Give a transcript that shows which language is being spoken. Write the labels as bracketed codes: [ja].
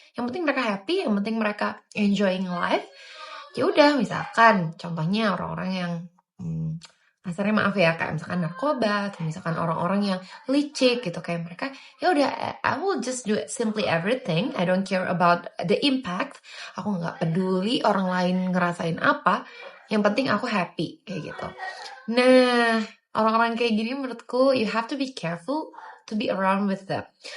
[id] Yang penting mereka happy, yang penting mereka enjoying life. Ya udah, misalkan contohnya orang-orang yang kasarnya maaf ya, kayak misalkan narkoba atau misalkan orang-orang yang licik gitu kayak mereka, ya udah [en] I will just do simply everything. I don't care about the impact. [id] Aku nggak peduli orang lain ngerasain apa. Yang penting aku happy kayak gitu. Nah, orang-orang kayak gini menurutku [en] you have to be careful to be around with them.